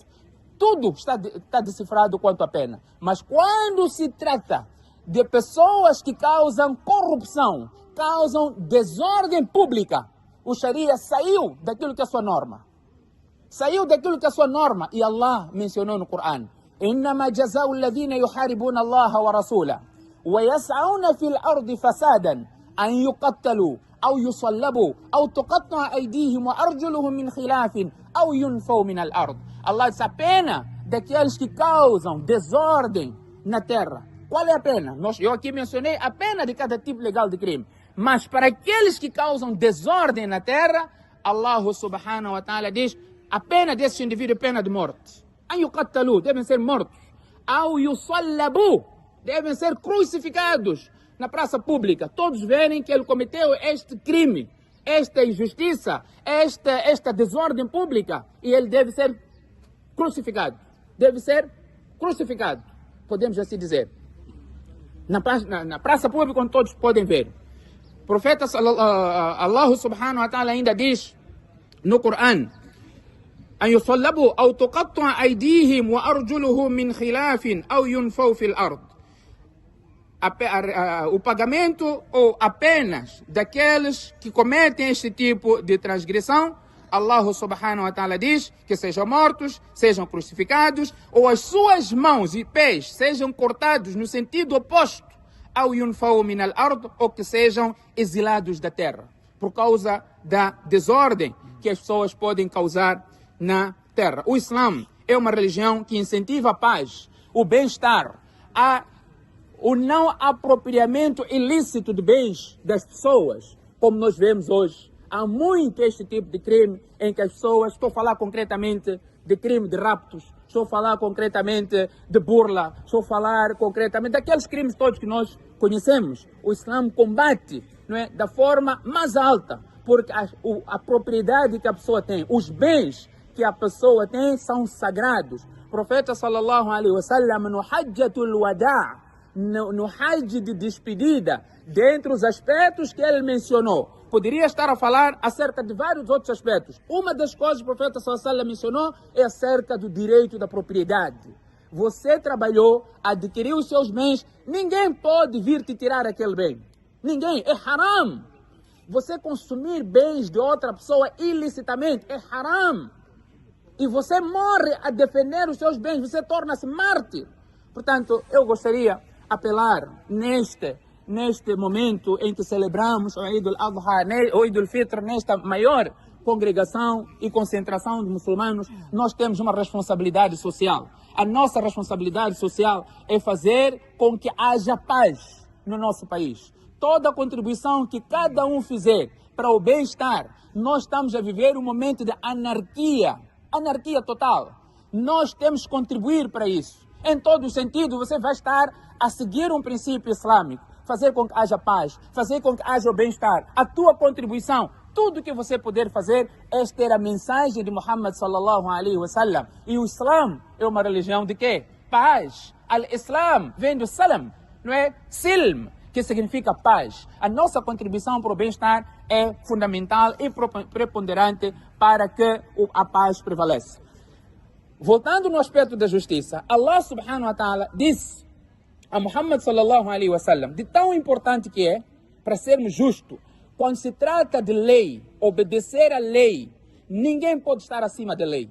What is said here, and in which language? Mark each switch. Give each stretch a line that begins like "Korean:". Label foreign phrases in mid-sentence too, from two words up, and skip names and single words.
Portuguese: Tudo está decifrado quanto à pena. Mas quando se trata de pessoas que causam corrupção, causam desordem pública, o Sharia saiu daquilo que é sua norma. Saiu daquilo que é sua norma. E Allah mencionou no Corão:
Arabic: إِنَّمَا جَزَاءُ الَّذِينَ يُحَارِبُونَ اللَّهَ وَرَسُولَهُ وَيَسْعَوْنَ فِي الْأَرْضِ فَسَادًا أَنْ يُقَتَّلُوا أَوْ يُصَلَّبُوا أَوْ تُقَطَّعَ أَيْدِيهِمْ وَأَرْجُلُهُم مِّنْ خِلَافٍ أَوْ يُنْفَوْا مِنَ الْأَرْضِ.
Portuguese: Allah diz a pena daqueles que causam desordem na terra. Qual é a pena? Eu aqui mencionei a pena de cada tipo legal de crime. Mas para aqueles que causam desordem na terra, Allah
Arabic: سبحانه وتعالى
Portuguese: diz, a pena desse indivíduo é pena de morte.
Arabic: أن يقتلوا,
Portuguese: devem ser mortos.
Arabic: أو يصلبوا,
Portuguese: devem ser crucificados na praça pública. Todos verem que ele cometeu este crime, esta injustiça, esta desordem pública, e ele deve ser crucificado. Deve ser crucificado, podemos assim dizer. Na praça pública, onde todos podem ver. O profeta Allah
Arabic: سبحانه وتعالى
Portuguese: ainda diz no Corão:
Arabic: أن يصلبوا أو تقطع أيديهم وأرجلهم من خلاف أو ينفوا في الأرض.
Portuguese: O pagamento ou apenas daqueles que cometem este tipo de transgressão, Allah
Arabic: سبحانه وتعالى
Portuguese: diz que sejam mortos, sejam crucificados, ou as suas mãos e pés sejam cortados no sentido oposto ao
Arabic: ينفوا من الأرض,
Portuguese: ou que sejam exilados da terra, por causa da desordem que as pessoas podem causar na terra. O Islã é uma religião que incentiva a paz, o bem-estar, o não apropriamento ilícito de bens das pessoas, como nós vemos hoje. Há muito este tipo de crime em que as pessoas, estou a falar concretamente de crime de raptos, estou a falar concretamente de burla, estou a falar concretamente daqueles crimes todos que nós conhecemos. O Islã combate, não é, da forma mais alta, porque a propriedade que a pessoa tem, os bens que a pessoa tem são sagrados. O profeta
Arabic: صلى الله عليه وسلم
Portuguese: no Hajjatul Wada', no Hajj de despedida, dentre os aspectos que ele mencionou, Poderia estar a falar acerca de vários outros aspectos. Uma das coisas que o profeta
Arabic: صلى الله عليه وسلم
Portuguese: mencionou é acerca do direito da propriedade. Você trabalhou, adquiriu os seus bens, ninguém pode vir te tirar aquele bem. Ninguém, é haram. Você consumir bens de outra pessoa ilicitamente é haram. E você morre a defender os seus bens, você torna-se mártir. Portanto, eu gostaria de apelar neste momento em que celebramos o Eid al-Adha, o Eid al-Fitr, nesta maior congregação e concentração de muçulmanos, nós temos uma responsabilidade social. A nossa responsabilidade social é fazer com que haja paz no nosso país. Toda a contribuição que cada um fizer para o bem-estar, nós estamos a viver um momento de anarquia total. Nós temos que contribuir para isso. Em todo o sentido, você vai estar a seguir um princípio islâmico, fazer com que haja paz, fazer com que haja o bem-estar. A tua contribuição, tudo que você puder fazer é ter a mensagem de Muhammad
Arabic: صلى الله عليه وسلم.
Portuguese: E o Islã é uma religião de quê? Paz. Al-Islam vem do salam, não é? Silm, que significa paz. A nossa contribuição para o bem-estar é fundamental e preponderante para que a paz prevaleça. Voltando no aspecto da justiça, Allah
Arabic: سبحانه وتعالى
Portuguese: disse a Muhammad
Arabic: صلى الله عليه وسلم,
Portuguese: de tão importante que é para sermos justos, quando se trata de lei, obedecer à lei, ninguém pode estar acima da lei.